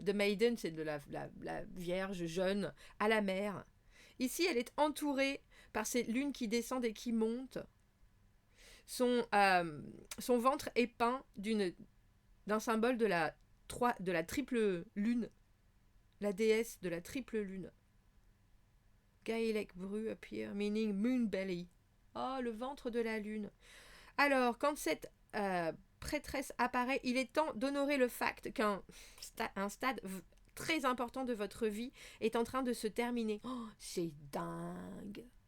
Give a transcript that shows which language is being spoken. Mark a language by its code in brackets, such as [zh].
[en] The maiden, [fr] c'est de la vierge jeune à la mer. Ici, elle est entourée par cette lune qui descend et qui monte. Son ventre est peint d'un symbole de la triple lune. La déesse de la triple lune. [en] Gaelic brew appear, meaning moon belly. [fr] Oh, le ventre de la lune. Alors, quand cette prêtresse apparaît, il est temps d'honorer le fait qu'un stade très important de votre vie est en train de se terminer. Oh, c'est dingue.